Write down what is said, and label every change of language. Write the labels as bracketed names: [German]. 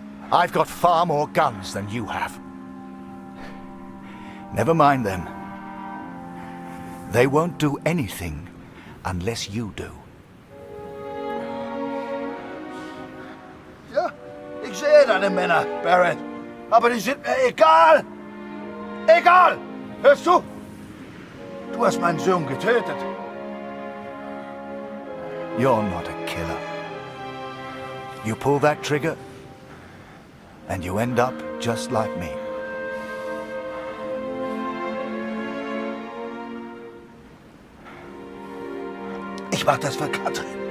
[English] I've got far more guns than you have. Never mind them. They won't do anything unless you do. [German] Ja, ich sehe deine Männer, Barrett. Aber die sind mir egal. Egal! Hörst du? Du hast meinen Sohn getötet. [English] You're not a killer. You pull that trigger, and you end up just like me. [German] Ich mach das für Katrin.